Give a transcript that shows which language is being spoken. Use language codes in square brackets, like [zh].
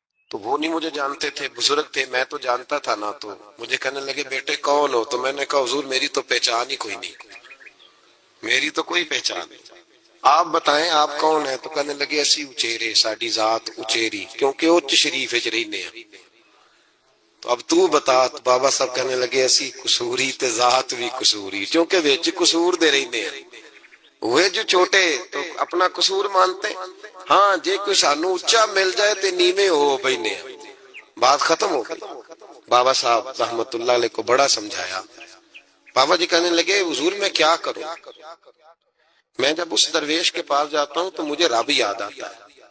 [ur] تو وہ نہیں مجھے جانتے تھے، بزرگ تھے، میں تو جانتا تھا نا، تو مجھے کہنے لگے بیٹے کون ہو؟ تو میں نے کہا حضور میری تو پہچان ہی کوئی نہیں، میری تو کوئی پہچان نہیں، آپ بتائیں آپ کون ہیں؟ تو کہنے لگے [pa] اسی اچیرے، ساڈی ذات اچیری، کیونکہ اچ شریف وچ رہنے ہیں۔ [ur] تو اب تو بتا. تو بابا صاحب کہنے لگے [pa] اسی قصوری تے ذات بھی قصوری, کیونکہ وچ قصور دے رہندے ہیں. [ur] وہ جو چھوٹے تو اپنا قصور مانتے ہیں. [pa] ہاں جے کوئی سانو اچا مل جائے تے نیویں ہو بینے, [ur] بات ختم ہو گئی. بابا صاحب رحمت اللہ علیہ کو بڑا سمجھایا. بابا جی کہنے لگے حضور میں کیا کروں, میں جب اس درویش کے پاس جاتا ہوں تو مجھے رب یاد آتا ہے.